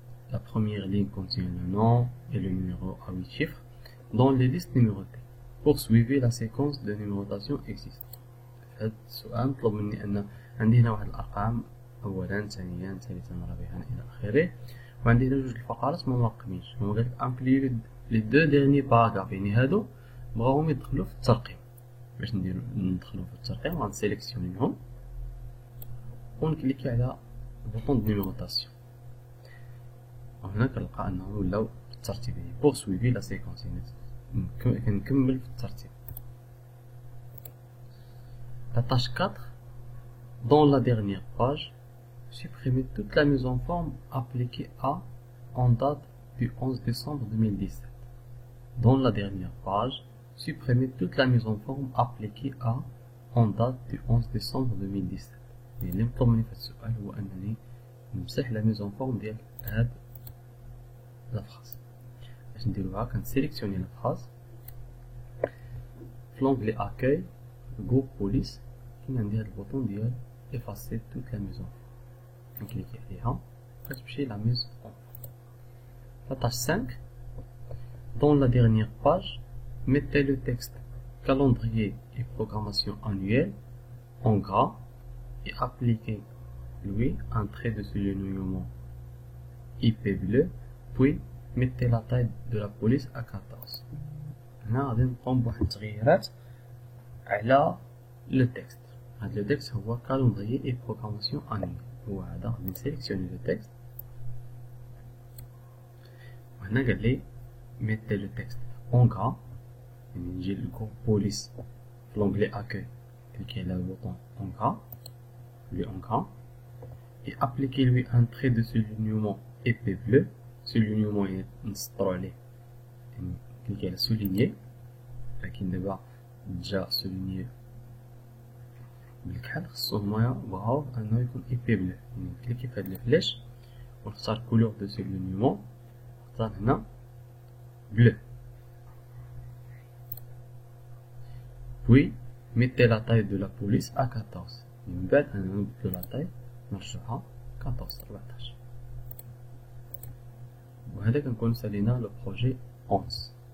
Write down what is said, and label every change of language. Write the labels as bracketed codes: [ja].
[fr] La première ligne contient le nom et le numéro à 8 chiffres dans les listes numérotées. Poursuivez la séquence de numérotation existante. [ar] هذا السؤال مطلوب مني ان عندي هنا واحد الارقام اولا ثانيا ثالثا رابعا الى اخره وعندي هنا جوج الفقرات ما مرقمينش هما قالك [fr] incluez les deux derniers paragraphes [ar] يعني هادو بغاهم يدخلوا في الترقيم. باش ندخلوا في الترقيم غنسيليكسيونيهم ونكليكي على بوطون دو نيميروطاسيون وهنا كنلقى انهم ولاو بالترتيب يعني بورسويفي لا سيكونس يعني كنكمل في الترتيب. [fr] La tâche 4. Dans la dernière page, supprimez toute la mise en forme appliquée à en date du 11 décembre 2017. Dans la dernière page, supprimez toute la mise en forme appliquée à en date du 11 décembre 2017. [ar] يعني اللي مطلوب مني في السؤال هو انني نمسح لا ميزون فورم ديال هاد لا فراز. باش نديروها كنسيليكسيوني لا فراز في لونغلي اكاي جروب بوليس كاين عندي هاد البوطون ديال افاسي توت لا ميزون كنكليكي عليها كتمشي لا ميز اون. [fr] La tâche 5. Dans la dernière page, mettez le texte calendrier et programmation annuelle en gras et appliquez-lui un trait de soulignement IP bleu, puis mettez la taille de la police à 14. [ar] هنا غادي نقوم بواحد التغييرات على لو تكست. هاد لو تكست هو [fr] calendrier et programmation annuelle [ar] هو هذا. غادي نسيليكسيوني لو تكست وهنا قال لي [fr] mettez le texte en gras [ar] يعني نجي للكور بوليس في لونغلي اكاي كليكي على البوطون [fr] en gras lui en gras et appliquez-lui un trait de soulignement épais bleu. [ar] soulignement يعني نسطرو عليه يعني كليكي على souligner لكن دابا جا souligner بالكحل خصو هما بغاو انه يكون [fr] épais bleu [ar] يعني كليكي في هاد الفلاش ونختار [fr] couleur de soulignement [ar] نختار هنا bleu. [fr] Puis mettez la taille de la police à 14. [ar] من بعد أنا نبدلو لا تاي نرجعها 14 وهذا كنكون سالينا لو بروجي 11.